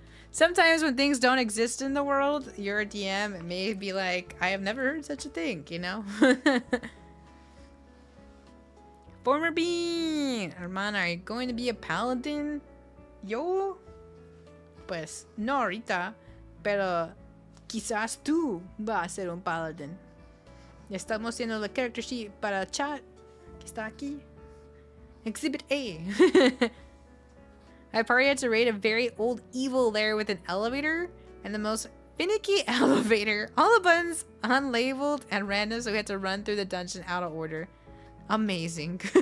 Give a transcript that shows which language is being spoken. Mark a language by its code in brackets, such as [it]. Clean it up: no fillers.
[en] Sometimes when things don't exist in the world, your DM may be like, I have never heard such a thing, you know? Former Bean! Hermana, are you going to be a paladin? [es] Yo? Pues, no ahorita, pero quizás tú vas a ser un paladin. Estamos haciendo la [en] character sheet [es] para chat, que está aquí. [en] Exhibit A. I probably had to raid a very old evil lair with an elevator and the most finicky elevator. All the buttons unlabeled and random, so we had to run through the dungeon out of order. Amazing.